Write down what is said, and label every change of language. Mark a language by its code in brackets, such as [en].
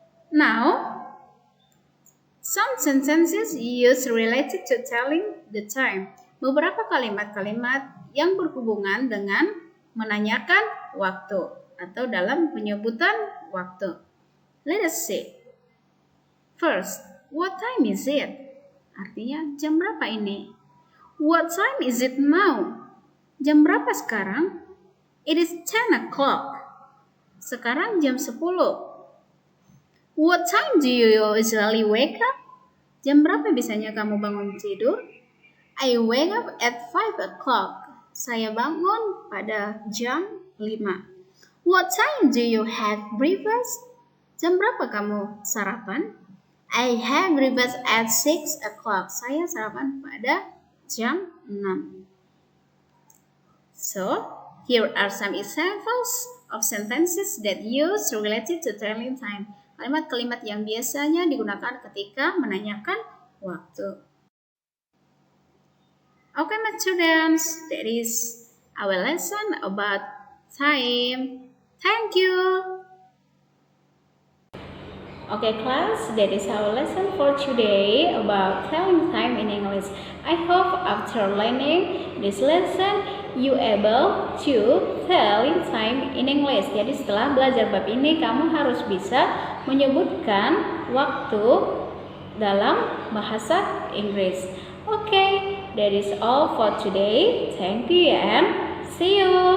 [en] Now, some sentences used related to telling the time. [id] Beberapa kalimat-kalimat yang berhubungan dengan menanyakan waktu atau dalam penyebutan waktu. [en] Let us see. First, what time is it? [id] Artinya jam berapa ini? [en] What time is it now? [id] Jam berapa sekarang? [en] It is 10 o'clock. [id] Sekarang jam 10. [en] What time do you usually wake up? [id] Jam berapa biasanya kamu bangun tidur? [en] I wake up at 5 o'clock. [id] Saya bangun pada jam 5. [en] What time do you have breakfast? [id] Jam berapa kamu sarapan? [en] I have breakfast at 6 o'clock. [id] Saya sarapan pada jam 6. [en] So, here are some examples of sentences that use related to telling time. [id] Kalimat-kalimat yang biasanya digunakan ketika menanyakan waktu. [en] Okay, my students, that is our lesson about time. Thank you. Okay, class, that is our lesson for today about telling time in English. I hope after learning this lesson, you able to telling time in English. [id] Jadi setelah belajar bab ini, kamu harus bisa menyebutkan waktu dalam bahasa Inggris. [en] Okay, that is all for today. Thank you and see you.